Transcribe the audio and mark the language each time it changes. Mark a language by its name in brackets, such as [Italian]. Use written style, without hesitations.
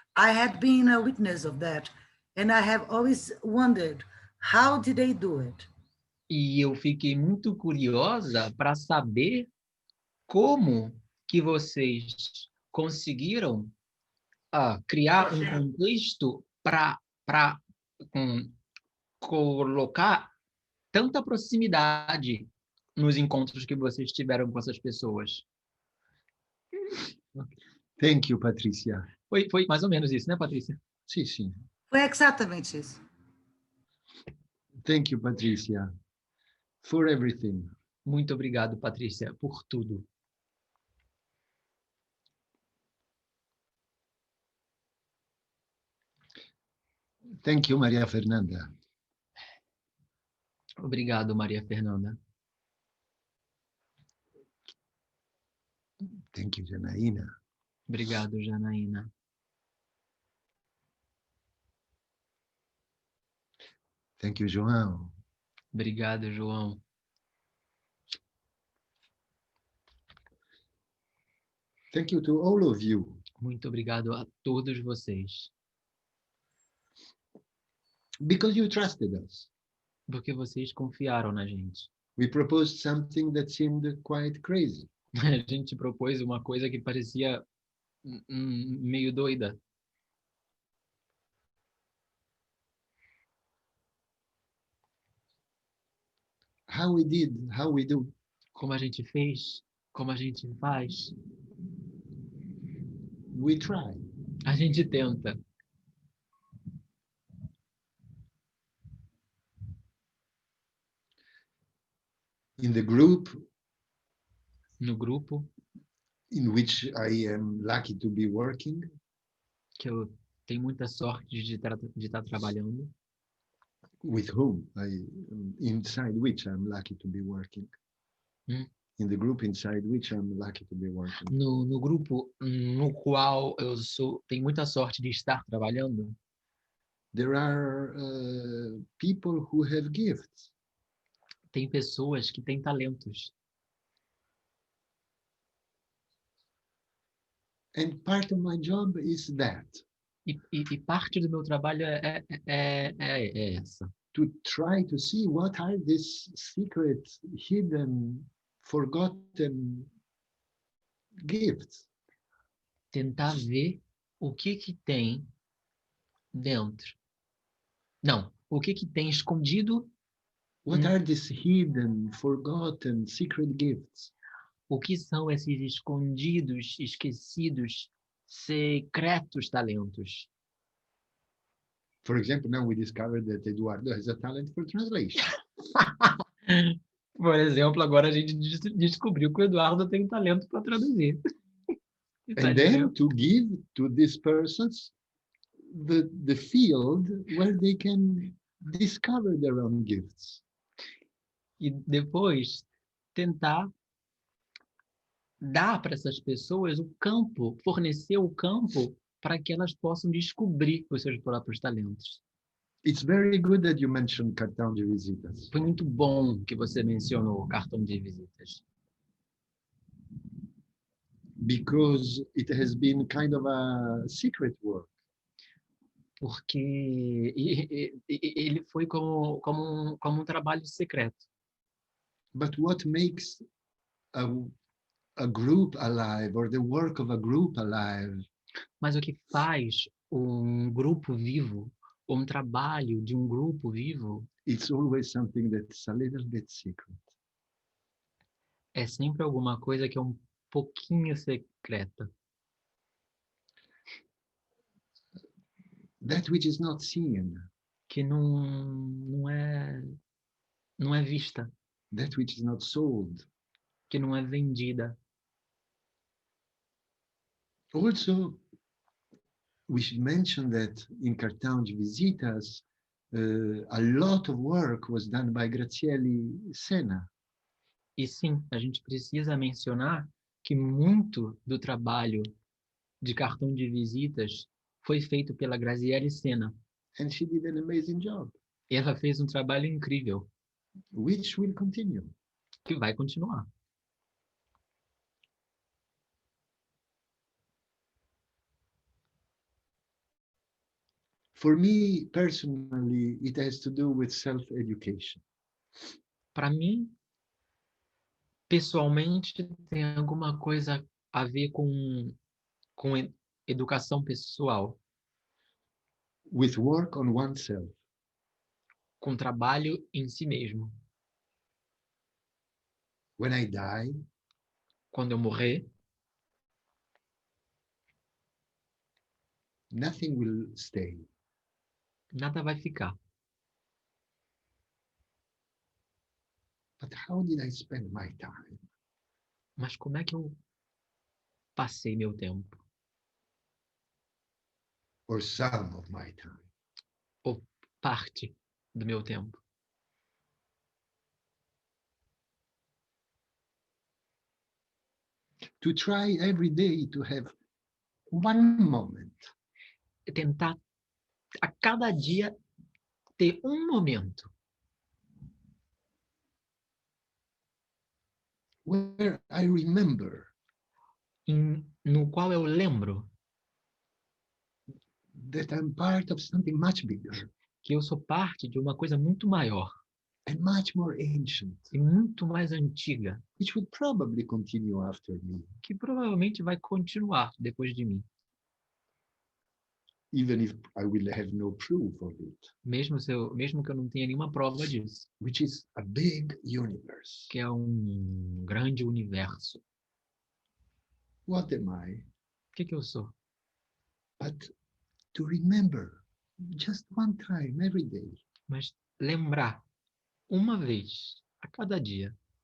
[English] I had been a witness of that, and I have always wondered, how did they do it? [Portuguese] E eu fiquei muito curiosa para saber como que vocês conseguiram criar um contexto para colocar tanta proximidade nos encontros que vocês tiveram com essas pessoas. [English] Thank you, Patricia. [Portuguese] Foi mais ou menos isso, né, Patrícia? Sim, sim. Foi exatamente isso. [English] Thank you, Patricia, for everything. [Portuguese] Muito obrigado, Patrícia, por tudo. [English] Thank you, Maria Fernanda. [Portuguese] Obrigado, Maria Fernanda. [English] Thank you, Janaína. [Portuguese] Obrigado, Janaína. [English] Thank you, João. [Portuguese] Obrigado, João. [English] Thank you to all of you. [Portuguese] Muito obrigado a todos vocês. [English] Because you trusted us. [Portuguese] porque vocês confiaram na gente. [English] We proposed something that seemed quite crazy. [Portuguese] A gente propôs uma coisa que parecia meio doida. [English] How we did, how we do. [Portuguese] Como a gente fez, como a gente faz, [English] We try. [Portuguese] a gente tenta. [English] In the group [Portuguese] No grupo [English] in which I am lucky to be working, [Portuguese] que eu tenho muita sorte de estar trabalhando, [English] with whom inside which I'm lucky to be working. In the group inside which I'm lucky to be working. [Portuguese] no grupo no qual eu tenho muita sorte de estar trabalhando, [English] There are people who have gifts. [Portuguese] tem pessoas que têm talentos. [English] And part of my job is that. [Portuguese] E parte do meu trabalho é essa. [English] To try to see what are these secret, hidden, forgotten gifts. [Portuguese] Tentar ver o que tem dentro. Não, o que tem escondido. [English] What are these hidden, forgotten, secret gifts? [Portuguese] O que são esses escondidos, esquecidos, secretos talentos? [English] For example, now we discovered that Eduardo has a talent for translation. [Portuguese] Por exemplo, agora a gente descobriu que o Eduardo tem um talento para traduzir. [English] And then to give to these persons the field where they can discover their own gifts. [Portuguese] E depois tentar dar para essas pessoas o campo, fornecer o campo para que elas possam descobrir os seus próprios talentos. [English] It's very good that you mentioned cartão de visitas. [Portuguese] Foi muito bom que você mencionou o cartão de visitas. [English] Because it has been kind of a secret work. [Portuguese] Porque ele foi como um trabalho secreto. [English] But what makes a group alive, or the work of a group alive? [Portuguese] Mas o que faz um grupo vivo, ou um trabalho de um grupo vivo, [English] it's always something that's a little bit secret. [Portuguese] É sempre alguma coisa que é um pouquinho secreta. [English] That which is not seen. [Portuguese] Que não é vista. [English] That which is not sold. [Portuguese] Que não é vendida. [English] Also, we should mention that in Cartão de Visitas, a lot of work was done by Graziele Sena. [Portuguese] E sim, a gente precisa mencionar que muito do trabalho de cartão de visitas foi feito pela Graziele Sena. [English] And she did an amazing job. [Portuguese] E ela fez um trabalho incrível. [English] Which will continue. [Portuguese] Que vai continuar. [English] For me, personally, it has to do with self-education. [Portuguese] Para mim, pessoalmente, tem alguma coisa a ver com educação pessoal. [English] With work on oneself. [Portuguese] Com trabalho em si mesmo. [English] When I die, [Portuguese] quando eu morrer, [English] nothing will stay. [Portuguese] Nada vai ficar. [English] But how did I spend my time? [Portuguese] Mas como é que eu passei meu tempo? [English] Or some of my time? [Portuguese] Ou parte do meu tempo? [English] To try every day to have one moment. [Portuguese] Tentar a cada dia ter um momento [English] where I remember [Portuguese] no qual eu lembro [English] that I'm part of something much bigger. [Portuguese] Que eu sou parte de uma coisa muito maior. [English] and much more ancient, [Portuguese] e muito mais antiga, [English] which would probably continue after me, [Portuguese] que provavelmente vai continuar depois de mim, [English] even if I will have no proof of it, [Portuguese] mesmo que eu não tenha nenhuma prova disso, [English] which is a big universe. [Portuguese] que é um grande universo. [English] What am I? [Portuguese] O que eu sou? [English] But to remember just one time every day, [Portuguese] Mas lembrar uma vez a cada dia